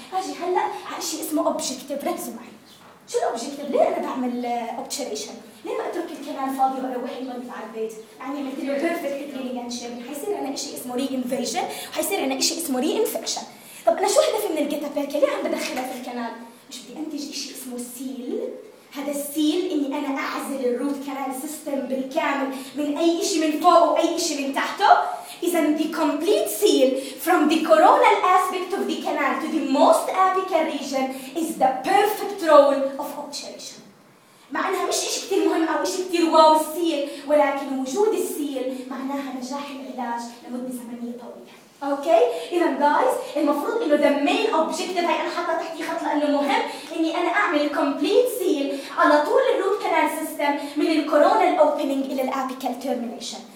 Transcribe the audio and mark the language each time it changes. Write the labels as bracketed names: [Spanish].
[Arabic] هاجي هلا على شيء اسمه اوبجكتيف. ركزوا معي، شو الاوبجكتيف؟ ليه انا بعمل اوبتشريشن؟ ليه ما اترك الكنال فاضي واروح المريض على البيت؟ يعني مثل بيرفكت كلينيك انشيرنج حيصير عندنا شيء اسمه ري انفيجن، وحيصير عندنا شيء اسمه ري انفكشن. طب انا شو هدفي من الجتابيركا؟ ليه عم بدخلها في الكنال؟ مش بدي انتج شيء اسمه سيل؟ هذا السيل اني انا اعزل الروت كنال سيستم بالكامل من اي شيء من فوق واي شيء من تحته. اذا [English] the complete seal from the coronal aspect of the canal to the most apical region is the perfect role of obturation. [Arabic] معناها مش إشي كتير مهم أو إشي كتير واو السيل، ولكن وجود السيل معناها نجاح العلاج لمدة زمنية طويلة. أوكي؟ إذن guys المفروض إنه the main objective، هاي أنا حاطة تحتي خط لأنه مهم، إني أنا أعمل complete seal على طول الروت كنال سيستم من الكورونال opening إلى الأبيكال termination.